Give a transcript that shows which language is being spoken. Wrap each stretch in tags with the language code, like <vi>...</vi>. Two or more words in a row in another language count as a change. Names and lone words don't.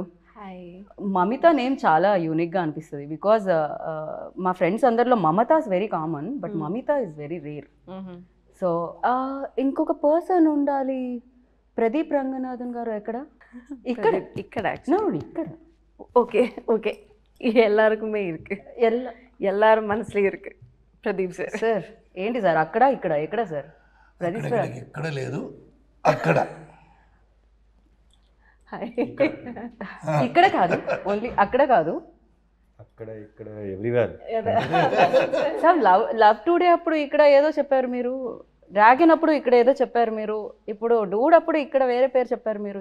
<te>హాయ్. మమిత నేమ్ చాలా యూనిక్గా అనిపిస్తుంది బికాజ్ మా ఫ్రెండ్స్ అందరిలో</te> <en>Mamatha is very common but Mamitha is very rare.</en> <te>సో ఇంకొక పర్సన్ ఉండాలి. ప్రదీప్ రంగనాథన్ గారు ఎక్కడ? ఇక్కడ ఇక్కడ ఇక్కడ</te> <ta>ஓகே ஓகே எல்லாருக்குமே இருக்கு. எல்லாரும் மனசுல இருக்கு ప్రదీప్ సార్.</ta> <te>సార్ ఏంటి సార్ అక్కడ ఇక్కడ ఎక్కడ సార్? ప్రదీప్ సార్ ఇక్కడ లేదు, అక్కడ. ఇక్కడ కాదు, ఓన్లీ అక్కడ కాదు, అక్కడ ఇక్కడ ఎవ్రీవేర్. సార్ లవ్ టుడే అప్పుడు ఇక్కడ ఏదో చెప్పారు మీరు, డ్రాగన్ అప్పుడు ఇక్కడ ఏదో చెప్పారు మీరు, ఇప్పుడు డూడ్ అప్పుడు ఇక్కడ వేరే పేరు చెప్పారు మీరు.</te>